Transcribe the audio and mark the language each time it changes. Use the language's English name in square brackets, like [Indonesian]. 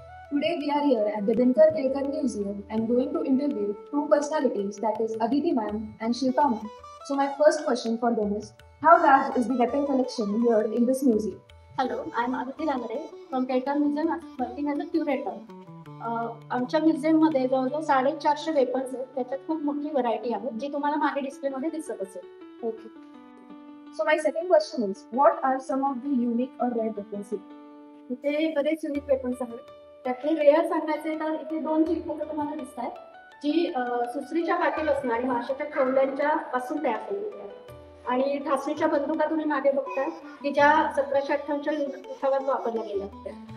[English] Today we are here at the Dinkar Kelkar Museum and going to interview two personalities, that is Aditi ma'am and Shilpa ma'am. So my first question for them is, how large is the weapon collection here in this museum? Hello, I am Aditi Rangare from Kelkar Museum working as a curator. [Marathi] आमच्या म्युझियममध्ये जवळजवळ 450 weapons आहेत. त्याच्यात खूप मोठी variety आहे जी तुम्हाला मागे डिस्प्लेमध्ये दिसत असेल. [English] Okay. So my second question is, what are some of the unique or rare weapons here? [Marathi] इथे बरेच युनिक वेपन्स आहेत. त्यातले रेअर सांगायचे तर इथे 2 चिन्ह तुम्हाला दिसत आहेत, जी सुसरीच्या काठीपासून आणि माशाच्या खवल्यांच्या पासून तयार केलेली आहे. आणि ठासणीच्या बंदुका तुम्ही मागे बघताय की ज्या 1758च्या युद्धावर वापरल्या गेल्या होत्या.